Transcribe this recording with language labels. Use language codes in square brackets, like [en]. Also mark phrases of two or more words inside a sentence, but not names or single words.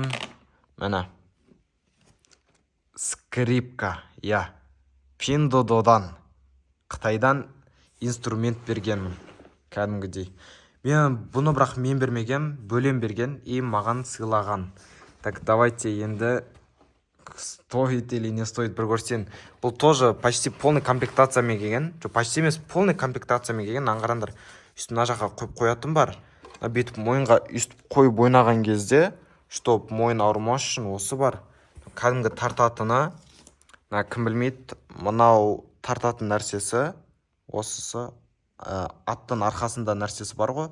[kk] Міне. Скрипка. Я. Pinduodu'дан. Қытайдан инструмент бергенмін. Кәдімгідей. Мен бұны бірақ мен бермеген, бөлем берген и маған сыйлаған. [ru] Так, давайте енді стоит или не стоит [kk] бір көрсен. Бұл [ru] тоже почти полный [kk] комплектациямен келген. Почти емес, полный комплектациямен келген. Аңғарандар. Үстін мына жаққа қойып қоятын бар. Бүйтіп мойынға үстіп қойып ойнаған кезде, чтоб мойын ауырмас үшін осы бар. Кәдімгі тартатыны, кім білмейді, мынау тартатын нәрсесі, осысы аттың арқасында нәрсесі бар ғой.